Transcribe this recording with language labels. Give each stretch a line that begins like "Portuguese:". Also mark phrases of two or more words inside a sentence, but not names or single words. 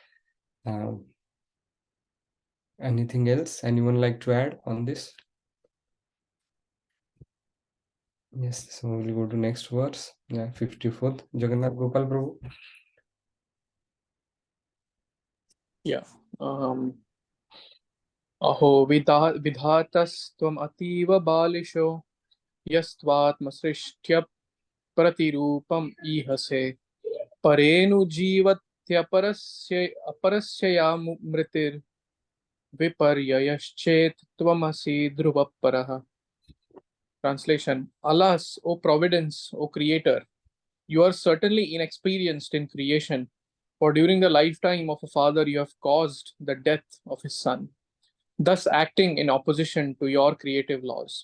English: Anything else? Anyone like to add on this? Yes, so we'll go to next verse. Yeah, 54th. Jagannath Gopal Prabhu. Yeah.
Sanskrit: अहो विधातस्त्वम् अतीव बालिशो यस्त्वात्मसृष्ट्या प्रतिरूपम् ईहसे परेनु जीवत्य अपरस्य मृतिर् विपर्ययश्चेत् त्वमसि ध्रुवपरः.
English: Translation: Alas, O Providence, O Creator, you are certainly inexperienced in creation, for during the lifetime of a father you have caused the death of his son, thus acting in opposition to your creative laws.